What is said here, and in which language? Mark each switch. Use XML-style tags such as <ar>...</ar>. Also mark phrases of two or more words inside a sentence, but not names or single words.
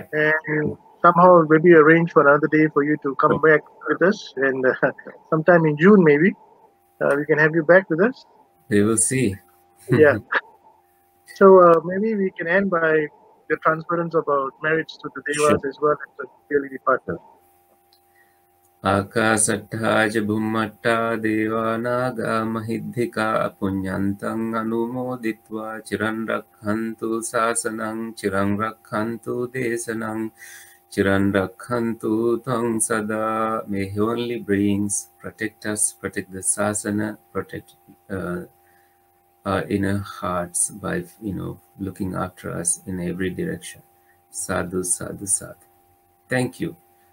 <en>and somehow maybe arrange for another day for you to come So back with us. And sometime in June, maybe we can have you back with us. we will see. Yeah. So maybe we can end by the transference about marriage to the Sure. devas as well as the dearly departed.</en> <pi>Akasattha ca bhummatta devanaga mahiddhika punyantang anumoditva chiran rakhantu sasanang chiran rakhantu desanang chiran rakhantu tang sada.</pi> <en>May heavenly beings protect us, protect the sasana, protect our inner hearts by looking after us in every direction.</en> <pi>Sadhu, sadhu, sadhu.</pi> <en>Thank you.</en>